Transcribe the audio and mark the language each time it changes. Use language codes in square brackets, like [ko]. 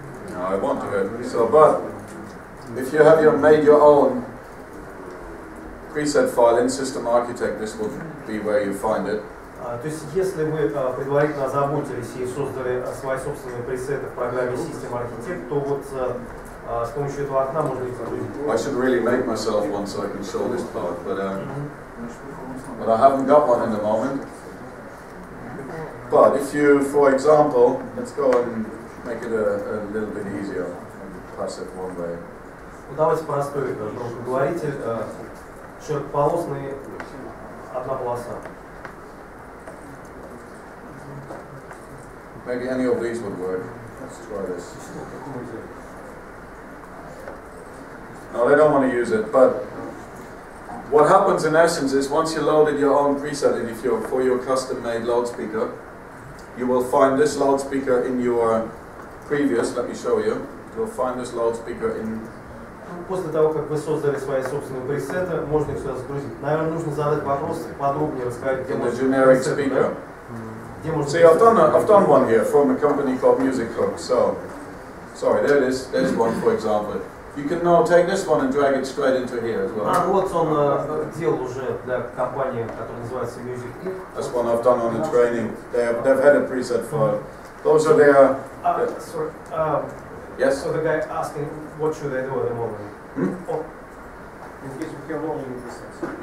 [en] No, I want to. So, but if you have made your own preset file in System Architect, this will be where you find it. [ru] То есть, если вы предварительно озаботились и создали свои собственные пресеты в программе System Architect, то вот с помощью этого окна можно их загрузить. [en] I should really make myself one so I can show this part, but I haven't got one in the moment. But if you, for example, let's go and make it a little bit easier. Pass it one way. [ru] Ну, давайте простой говорите. Широкополосный, одна полоса. [en] Maybe any of these would work. Let's try this. No, they don't want to use it, but what happens in essence is once you loaded your own preset in for your custom-made loudspeaker, you will find this loudspeaker in your previous, let me show you, you'll find this loudspeaker in... [ru] После того, как вы создали свои собственные пресеты, можно их сюда загрузить. Наверное, нужно задать вопрос, подробнее рассказать, где можно [en] generic speaker. See, I've done one here from a company called Music Hook. So, sorry, there it is. There's one, for example. You can now take this one and drag it straight into here as well. [ru] Вот он делал уже для компании, которая называется Music Hook. [en] That's one I've done on the training. They've had a preset file. Those are their. Sorry. Yes. So the guy asking, what should I do at the moment? In case we have only presets.